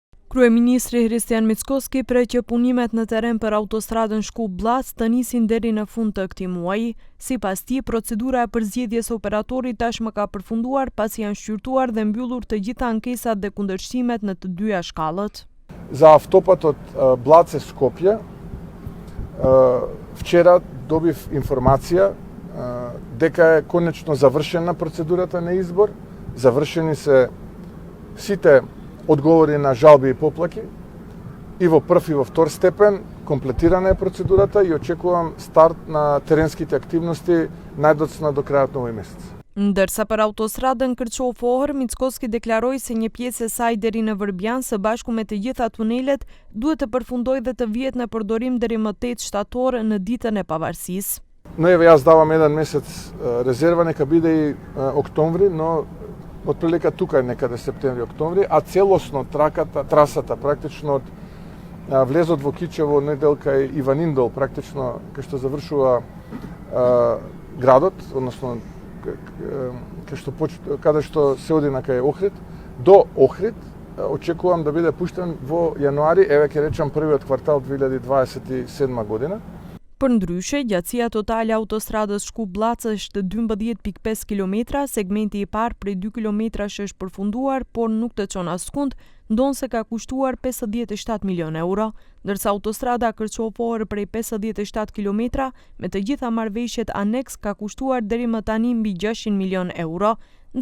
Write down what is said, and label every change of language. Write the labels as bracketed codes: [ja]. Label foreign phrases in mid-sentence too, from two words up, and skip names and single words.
[sq] Kryeministri Hristijan Mickoski pret që punimet në teren për autostradën Shkup-Blac të nisin deri në fund të këtij muaji. Sipas tij, procedura e përzgjedhjes së operatorit tashmë ka përfunduar pasi janë shqyrtuar dhe mbyllur të gjitha ankesat dhe kundërshtimet në të dyja shkallët. [mk] За автопатот Блаце-Скопје, вчера добив информација дека е конечно завршена процедурата на избор, завршени се сите одговори на жалби и поплаки и во прв и во втор степен, комплетирана е процедурата и очекувам старт на теренските активности најдоцна до крајот на овој месец. [sq] Ndërsa për autostradën Kërçov-Ohër, Mickoski deklaroi se një pjesë e saj deri në Vrbjan së bashku me të gjitha tunelet duhet të përfundojë dhe të vihet në përdorim deri më 8 shtator në ditën e pavarësisë. [mk] Но еве јас давам еден месец резерва, нека биде и октомври, но отприлика тука е некаде септември-октомври, а целосно трасата практично од влезот во Кичево, неделка и Иваниндол, практично кај што завршува градот, односно каде што се оди на кај Охрид, до Охрид, очекувам да биде пуштен во јануари, еве ќе речам првиот квартал 2027 година. [sq] Përndryshe, gjatësia totale autostradës Shkup-Blac është 12.5 km, segmenti i parë prej 2 kilometrash është përfunduar, por nuk të çon askund, ndonse ka kushtuar 57 milion euro, ndërsa autostrada Kërçov-Ohër prej 57 km me të gjitha marrëveshjet aneks ka kushtuar deri më tani mbi 600 milion euro.